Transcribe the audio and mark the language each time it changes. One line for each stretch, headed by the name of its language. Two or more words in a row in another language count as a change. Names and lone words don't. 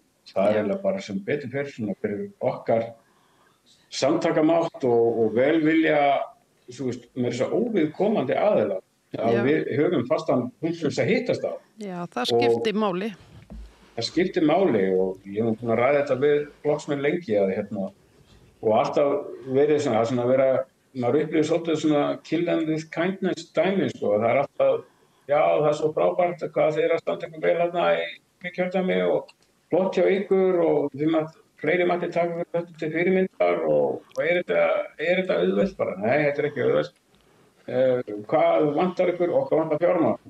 Icelandic: Það er eiginlega bara sem betur fer svona fyrir okkar samtakamátt og velvilja, með þess að óviðkomandi aðila að við höfum fastan punkt sem þess að hittast á. Já, það skiptir máli. Það skiptir máli og ég hef búin að ræða þetta við flokksmenn lengi og alltaf verið svona að vera maður upplifir svolítið svona
English: kill them with kindness
Icelandic: dæmi sko. Það er alltaf, já það er svo frábært hvað þeir að standa ykkur vel þarna í kjördæmi og flott hjá ykkur og fleiri mætti taka þetta til fyrirmyndar og er þetta auðvelt bara? Nei, þetta er ekki auðvelt. Hvað vantar ykkur? Okkur vantar fjármagn.